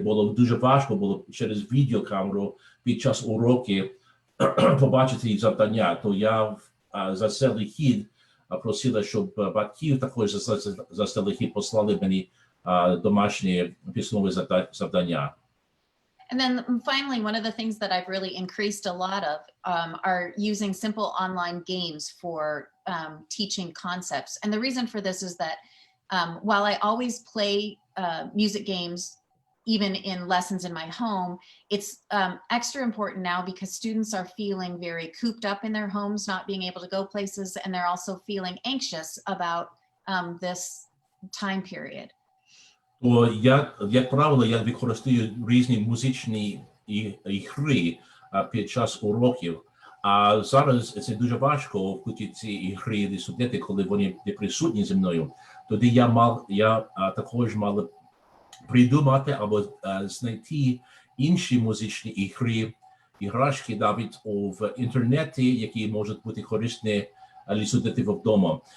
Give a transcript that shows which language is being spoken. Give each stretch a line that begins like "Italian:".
Ukrainian: Було дуже важко було через відеокамеру під час уроків побачити завдання. То я заздалегідь просила, щоб батьків також заздалегідь послали мені домашні письмові завдання.
English: And then finally, one of the things that I've really increased a lot of are using simple online games for teaching concepts. And the reason for this is that while I always play music games, even in lessons in my home, it's extra important now because students are feeling very cooped up in their homes, not being able to go places, and they're also feeling anxious about this time period.
Ukrainian: То як правило, я використовую різні музичні ігри під час уроків. А зараз це дуже важко включити ці ігри для студентів, коли вони не присутні зі мною. Тоді я також мав придумати або знайти інші музичні ігри, іграшки навіть в інтернеті, які можуть бути корисні для студентів вдома.